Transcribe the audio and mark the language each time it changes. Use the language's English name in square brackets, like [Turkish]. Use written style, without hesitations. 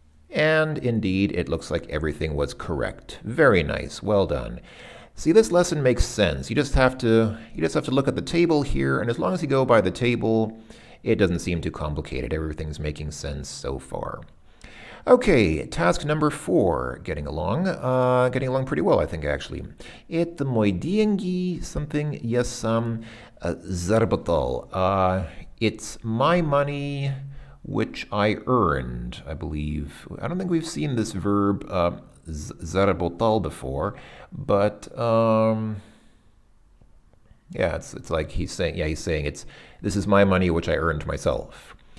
[English] And indeed, it looks like everything was correct. Very nice. Well done. See, this lesson makes sense. You just have to look at the table here, and as long as you go by the table, it doesn't seem too complicated. Everything's making sense so far. Okay, task number 4. Getting along pretty well, I think, actually. [Russian] Это мои деньги, [English] something, yes, [Russian] заработал. [English] It's my money, which I earned, I believe. I don't think we've seen this verb заработал before, but yeah, it's like he's saying this is my money which I earned myself.